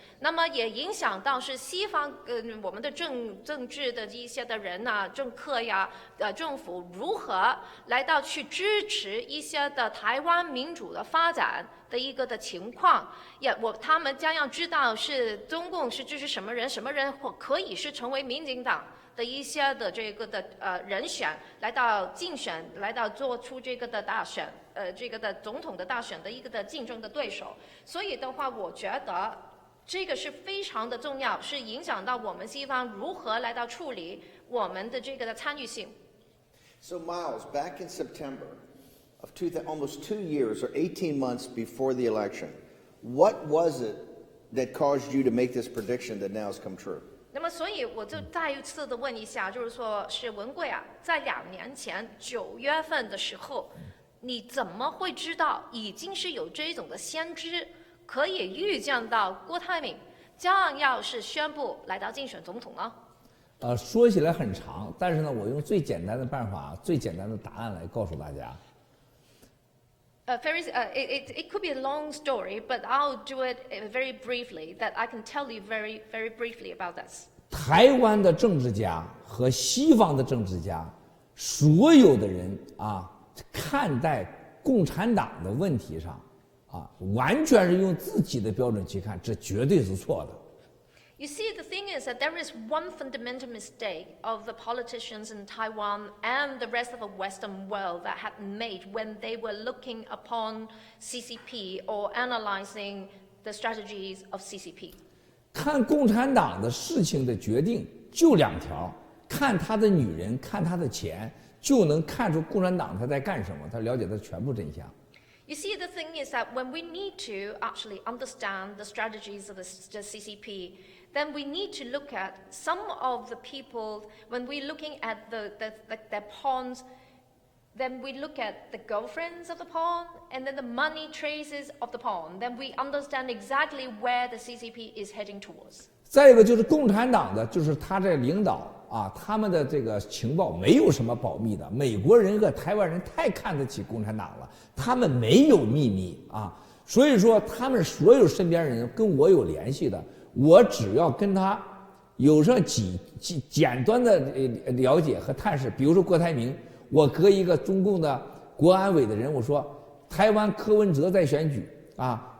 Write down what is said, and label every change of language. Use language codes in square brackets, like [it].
[zh] 那么也影响到是西方我们的政治的一些的人呐、政客呀、政府如何来到去支持一些的台湾民主的发展的一个的情况，他们将要知道是中共是支持什么人，什么人可以是成为民进党的一些的这个的人选来到竞选，来到做出这个的大选，这个的总统的大选的一个的竞争的对手。所以的话，我觉得这个是非常的重要，是影响到我们西方如何来到处理我们的这个的参与性。 [en] So Miles, back in September of almost 2 years or 18 months before the election, What was it that caused you to make this prediction that now has come true? [zh] 那么，所以我就再一次的问一下，就是说是文贵啊，在2年前9月份的时候，你怎么会知道已经是有这种的先知，可以预见到郭台铭将要是宣布来到竞选总统呢？说起来很长，但是呢，我用最简单的办法、最简单的答案来告诉大家。 [en] It could be a long story, but I'll do it very briefly. That I can tell you very briefly about this. [zh] 台湾的政治家和西方的政治家，所有的人啊，看待共产党的问题上，啊，完全是用自己的标准去看，这绝对是错的。 [en] You see, the thing is that there is one fundamental mistake of the politicians in Taiwan and the rest of the Western world that had made when they were looking upon CCP or analyzing the strategies of CCP. [zh] 看共产党的事情的决定就2条：看他的女人，看他的钱，就能看出共产党他在干什么，他了解他全部真相。 [en] You see, the thing is that when we need to actually understand the strategies of the CCP, then we need to look at some of the people, when we're looking at their pawns, then we look at the girlfriends of the pawn, and then the money traces of the pawn. Then we understand exactly where the CCP is heading towards. [zh] 再一个就是共产党的，就是他这领导啊，他们的这个情报没有什么保密的。美国人和台湾人太看得起共产党了，他们没有秘密啊，所以说他们所有身边人跟我有联系的，我只要跟他有上几简单的了解和探视，比如说郭台铭，我和一个中共的国安委的人我说，台湾柯文哲在选举啊。